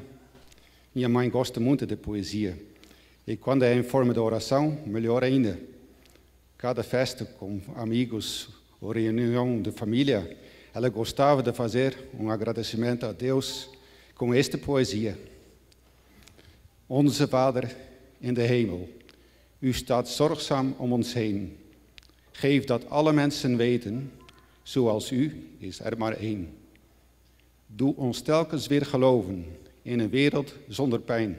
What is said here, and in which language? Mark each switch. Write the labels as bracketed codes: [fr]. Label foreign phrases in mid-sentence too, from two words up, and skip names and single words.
[pt] Minha mãe gosta muito de poesia. E quando é em forma de oração, melhor ainda. Cada festa com amigos ou reunião de família, ela gostava de fazer um agradecimento a Deus com esta poesia. [nl] Onze Vader in de hemel, u staat zorgzaam om ons heen. Geef dat alle mensen weten, zoals u is er maar één. Doe ons telkens weer geloven in een wereld zonder pijn.